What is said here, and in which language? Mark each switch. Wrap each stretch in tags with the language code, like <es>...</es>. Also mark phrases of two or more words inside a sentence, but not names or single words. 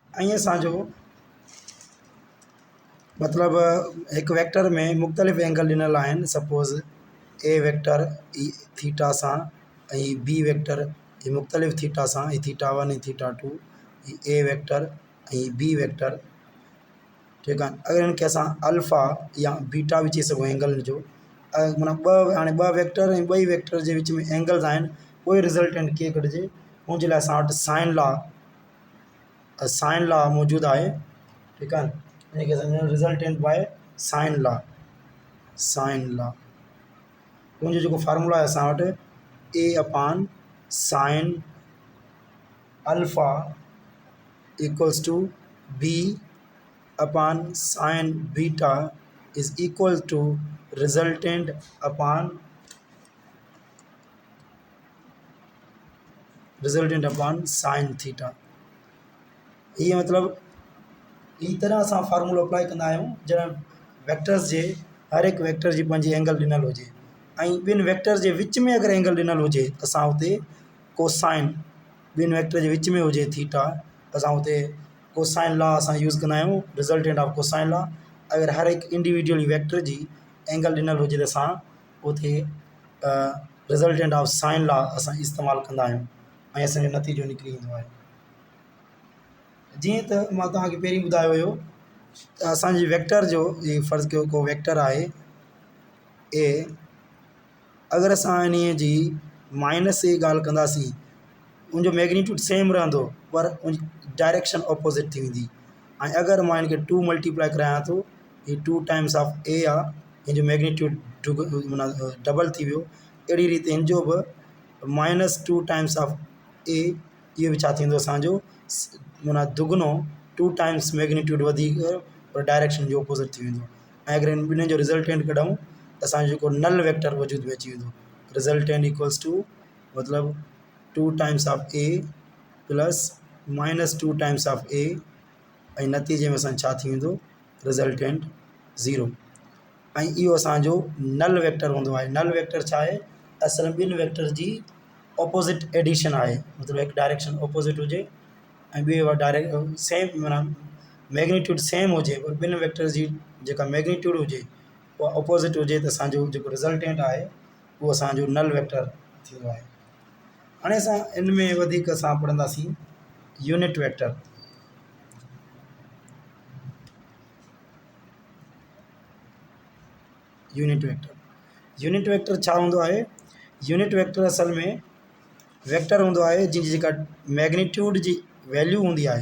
<sd>ऐं असांजो मतलब एक वेक्टर में मुख्तलिफ़ एंगल ॾिनल आहिनि।</sd> <en>suppose A vector</en> <sd>थीटा सां ऐं</sd> <en>B vector</en> <sd>ही मुख्तलिफ़ थीटा सां, ही थीटा 1 ऐं थीटा 2, ही</sd> <en>A vector</en> <sd>ऐं</sd> <en>B vector.</en> <ur>ٹھیک ہے.</ur> <sd>अगर इनके असां अल्फ़ा या बीटा भी चई सघूं एंगल जो, माना हाणे ॿ वेक्टर ऐं ॿई वेक्टर जे विच में एंगल्स आहिनि, कोई रिज़ल्टेंट कीअं कढिजे, उनजे लाइ असां वटि</sd> <en>sine law</en> <sd>मौजूदु आहे।</sd> <ur>ٹھیک ہے.</ur> <sd>इनखे असां</sd> <en>resultant by sine law</en> <sd>उनजो जेको फार्मूला आहे असां वटि</sd> <en>A upon sine alpha equals to B upon sine beta is equal to resultant upon sine theta.</en> <sd>ये मतलब ई तरह असां फार्मूलो अप्लाई कंदा आहियूं जॾहिं वेक्टर्स जे हर एक वेक्टर जी पंहिंजी एंगल ॾिनल हुजे ऐं ॿिनि वेक्टर जे विच में अगर एंगल ॾिनल हुजे असां हुते कोसाइन, ॿिनि वेक्टर जे विच में हुजे थीटा, असां हुते</sd> <en>cosine law</en> <sd>असां यूज़ कंदा आहियूं,</sd> <en>resultant of cosine law.</en> <sd>अगर हर एक</sd> <en>individual vector</en> <sd>जी एंगल ॾिनल हुजे त असां हुते</sd> <en>resultant of sine law</en> <sd>असां इस्तेमालु कंदा आहियूं ऐं असांजो नतीजो निकिरी ईंदो आहे। जीअं त मां तव्हांखे पहिरीं ॿुधायो हुयो त असांजी वेक्टर जो ये फ़र्ज़ु कयो को वेक्टर आहे ए, अगर असां इन्हीअ जी</sd> <en>minus A</en> <sd>ॻाल्हि कंदासीं उनजो</sd> <en>magnitude same</en> <sd>रहंदो पर उन</sd> <en>direction opposite</en> <sd>थी वेंदी। ऐं अगर मां इनखे 2 मल्टीप्लाई करायां थो, ये</sd> <en>2 times of A</en> <sd>आहे, हिनजो मैग्नीट्यूड माना डबल थी वियो। अहिड़ी रीति हिनजो बि</sd> <en>-2 times of A,</en> <sd>इहो बि छा थींदो असांजो माना दुगनो</sd> <en>2 times magnitude</en> <sd>वधीक पर डायरेक्शन जो ऑपोज़िट थी वेंदो। ऐं अगर इन ॿिन्हिनि जो रिज़ल्टेंट कढूं त असांजो जेको</sd> <en>null vector</en> <sd>वजूद में अची वेंदो।</sd> <en>resultant equals to</en> <sd>मतलब</sd> <en>2 times of A plus -2 times of A</en> <sd>ऐं नतीजे में असां छा थी वेंदो रिज़ल्टेंट 0। ऐं इहो असांजो</sd> <en>null vector</en> <sd>हूंदो आहे।</sd> <en>null vector</en> <sd>छा आहे, असल में ॿिनि वेक्टर जी</sd> <en>opposite addition</en> <sd>आहे, मतलब एक</sd> <en>direction opposite</en> <sd>हुजे ऐं ॿिए</sd> <en>direct same</en> <sd>माना</sd> <en>magnitude same</en> <sd>हुजे पर ॿिनि वेक्टर जी जेका मैग्नीट्यूड हुजे उहा ऑपोज़िट हुजे त असांजो जेको रिज़ल्टेंट आहे उहो असांजो नल वेक्टर थींदो आहे। हाणे असां इन में वधीक असां पढ़ंदासीं</sd> <en>unit vector. unit vector</en> <sd>छा हूंदो आहे,</sd> <en>unit vector</en> <sd>असल में वेक्टर हूंदो आहे जंहिंजी जेका मैग्नीट्यूड जी वैल्यू हूंदी आहे।</sd>